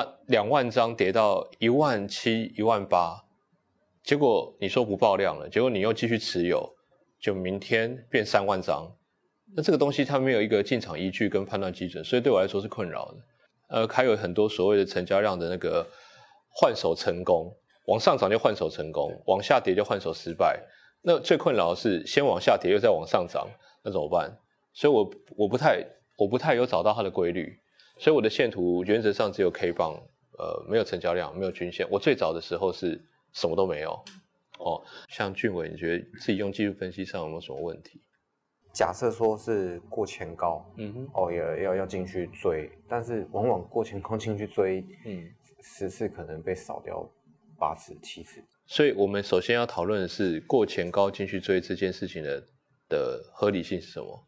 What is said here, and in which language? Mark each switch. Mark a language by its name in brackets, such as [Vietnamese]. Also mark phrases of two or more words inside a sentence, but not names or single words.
[Chinese] 2 萬張跌到17000、18000，結果你說不爆量了，結果你又繼續持有，就明天變3萬張。那這個東西它沒有一個進場依據跟判斷基準，所以對我來說是困擾的。還有很多所謂的成交量的那個換手成功，往上漲就換手成功，往下跌就換手失敗。那最困擾的是先往下跌又再往上漲，那怎麼辦？所以我不太有找到它的規律，所以我的線圖原則上只有 K 棒，沒有成交量，沒有均線。我最早的时候是什麼都沒有。像俊偉，你覺得自己用技術分析上有沒有什麼問題？假設說是過前高，要進去追，但是往往過前高進去追，10次可能被掃掉8次、7次。所以我們首先要討論的是過前高進去追這件事情的合理性是什麼？